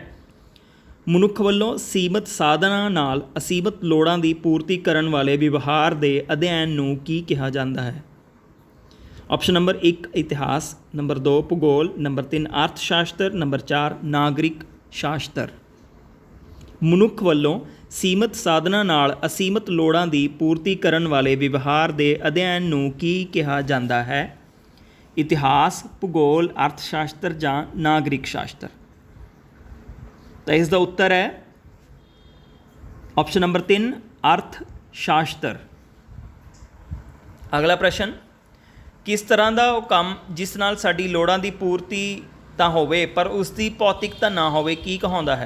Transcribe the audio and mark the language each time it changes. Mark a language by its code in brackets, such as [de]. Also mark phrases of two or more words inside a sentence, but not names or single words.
[pa] ਮਨੁੱਖ ਵੱਲੋਂ ਸੀਮਿਤ ਸਾਧਨਾਂ ਨਾਲ ਅਸੀਮਿਤ ਲੋੜਾਂ ਦੀ ਪੂਰਤੀ ਕਰਨ ਵਾਲੇ ਵਿਵਹਾਰ ਦੇ ਅਧਿਐਨ ਨੂੰ ਕੀ ਕਿਹਾ ਜਾਂਦਾ ਹੈ? [en] option number [pa] 1 ਇਤਿਹਾਸ, ਨੰਬਰ 2 ਭੂਗੋਲ, ਨੰਬਰ 3 ਅਰਥ ਸ਼ਾਸਤਰ, ਨੰਬਰ 4 ਨਾਗਰਿਕ ਸ਼ਾਸਤਰ। ਮਨੁੱਖ ਵੱਲੋਂ ਸੀਮਿਤ ਸਾਧਨਾਂ ਨਾਲ ਅਸੀਮਿਤ ਲੋੜਾਂ ਦੀ ਪੂਰਤੀ ਕਰਨ ਵਾਲੇ ਵਿਵਹਾਰ ਦੇ ਅਧਿਐਨ ਨੂੰ ਕੀ ਕਿਹਾ ਜਾਂਦਾ ਹੈ? ਇਤਿਹਾਸ, ਭੂਗੋਲ, ਅਰਥ ਸ਼ਾਸਤਰ ਜਾਂ ਨਾਗਰਿਕ ਸ਼ਾਸਤਰ। [hi] तो इसका उत्तर है [en] option number [hi] 3 अर्थ शास्त्र। अगला प्रश्न, किस तरह का वो काम [pa] ਜਿਸ ਨਾਲ ਸਾਡੀ ਲੋੜਾਂ ਦੀ ਪੂਰਤੀ ਤਾਂ ਹੋਵੇ ਪਰ ਉਸਕੀ ਭੌਤਿਕਤਾ ਨਾ ਹੋਵੇ ਕੀ ਕਹਾਉਂਦਾ ਹੈ?